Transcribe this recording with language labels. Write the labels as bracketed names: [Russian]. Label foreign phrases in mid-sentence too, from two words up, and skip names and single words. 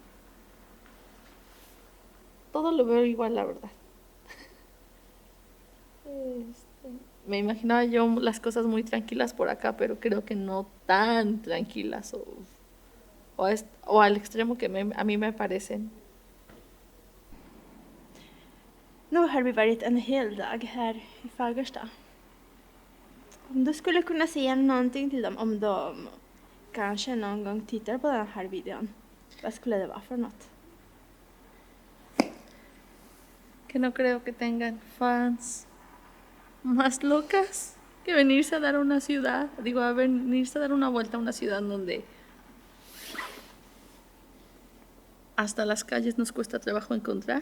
[Spanish] Todo lo veo igual, la verdad. Me imaginaba yo las cosas muy tranquilas por acá, pero creo que no tan tranquilas o al extremo que a mí me parecen. [Swedish] Nu har vi varit en hel dag här i Fagersta. Om du skulle kunna säga någonting till dem, om de kanske någon gång tittar på den här videon, vad skulle det vara för något? [Spanish] Que no creo que tengan fans más locas que venirse a dar una ciudad, a venirse a dar una vuelta a una ciudad donde hasta las calles nos cuesta trabajo encontrar.